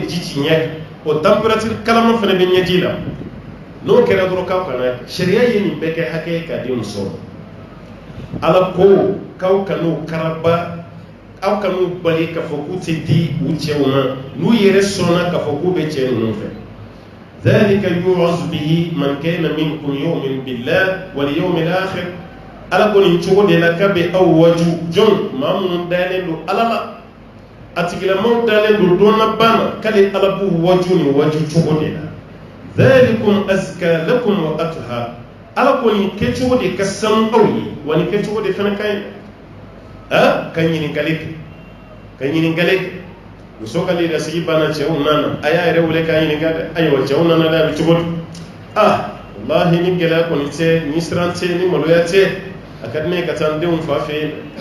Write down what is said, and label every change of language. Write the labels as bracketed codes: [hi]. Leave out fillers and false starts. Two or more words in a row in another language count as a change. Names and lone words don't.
[bm] ji ci ɲɛ o température kalama fana bɛ ɲɛji la n'o kɛra dɔrɔn k'aw kana sariya ye nin bɛɛ kɛ hakɛ ye k'a di muso ma ala ko k'aw kan'o karaba aw kan'u bali k'a fɔ k'u tɛ di u cɛw ma n'u yɛrɛ sɔnna k'a fɔ k'u bɛ cɛ ninnu fɛ [ar] ذلك يوعظ به من كان منكم يؤمن بالله واليوم الآخر [bm] ala ko nin cogo de la k'a bɛ aw waju jɔn maa minnu dalen don ala la a tigilamaaw dalen don dɔnnaba ma k'ale ala b'u waju nin waju cogo de la [ar] ذلكم أزكى لكم وأطهر [bm] ala ko nin kɛcogo de ka sanu aw ye wa nin kɛcogo de fana ka ɲi ka ɲininkali kɛ muso ka lasigi banna cɛw nana a y'a yɛrɛ wele k'a ɲininka dɛ ayiwa cɛw nana dɛ a bɛ cogo di wallahi ni gɛlɛya kɔni tɛ ni siran tɛ ni maloya tɛ a ka di ne ye ka taa n denw fa fɛ yen